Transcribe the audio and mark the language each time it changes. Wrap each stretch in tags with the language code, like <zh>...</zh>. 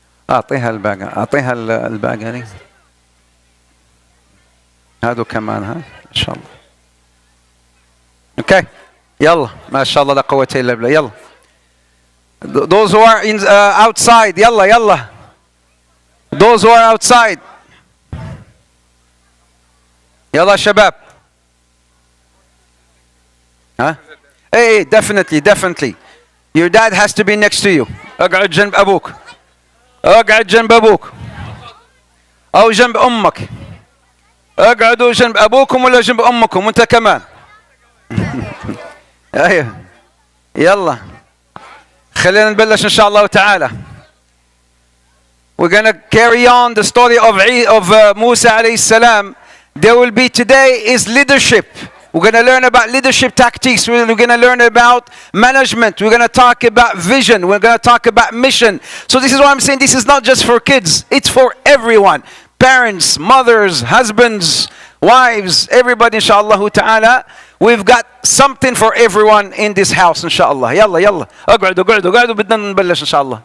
<ar>أعطيها الباقة، أعطيها الباقة هذه. هادو كمان ها إن شاء الله. Okay. يلا ما شاء الله لا قوة إلا بالله. يلا.</ar> <en>Those who are outside,</en> <ar>يلا يلا.</ar> <en>Those who are outside.</en> <ar>يلا شباب.</ar> <en>Huh? Hey, definitely. Your dad has to be next to you.</en> <ar>اقعد جنب أبوك. اقعد جنب أبوك. أو جنب أمك. اقعدوا جنب أبوكم ولا جنب أمكم وأنت كمان. أيوه. يلا. خلينا نبلش إن شاء الله تعالى.</ar> <en>We're going to carry on the story of Musa alayhi salam. There will be today is leadership. We're going to learn about leadership tactics. We're going to learn about management. We're going to talk about vision. We're going to talk about mission. So this is why I'm saying this is not just for kids. It's for everyone. Parents, mothers, husbands, wives, everybody, inshallah ta'ala. We've got something for everyone in this house, inshallah.</en> <ar>Yalla, yalla. اقعدوا بدنا نبلش inshallah.</ar>